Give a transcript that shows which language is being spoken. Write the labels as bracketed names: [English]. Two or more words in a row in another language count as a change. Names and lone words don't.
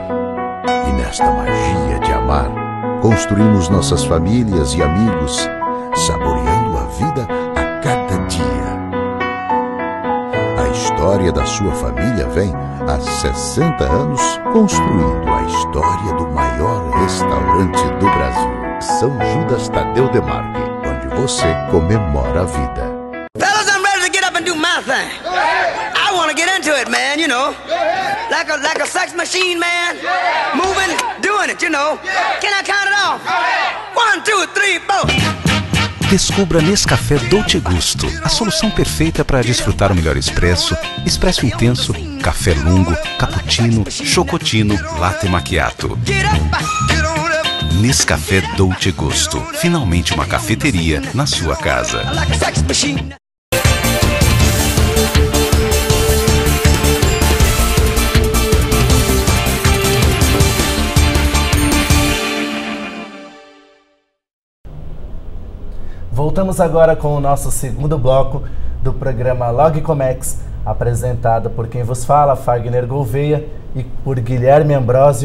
[Portuguese] E nesta magia de amar construímos nossas famílias e amigos, saboreando a vida a cada dia. A história da sua família vem há 60 anos construindo a história do maior restaurante do Brasil, São Judas Tadeu Demarque, onde você comemora a vida. [English] Fellas, I'm ready to get up and do my thing. I want to get into it, man, you know. Like a sex machine, man. Moving, doing it, you know. Can I count it off? 1, 2, 3, 4. [Portuguese] Descubra Nescafé Dolce Gusto, a solução perfeita para desfrutar o melhor expresso, expresso intenso, café lungo, cappuccino, chocotino, latte macchiato. Nescafé Dolce Gusto, finalmente uma cafeteria na sua casa. Voltamos agora com o nosso segundo bloco do programa Logcomex, apresentado por quem vos fala, Fagner Gouveia, e por Guilherme Ambrósio.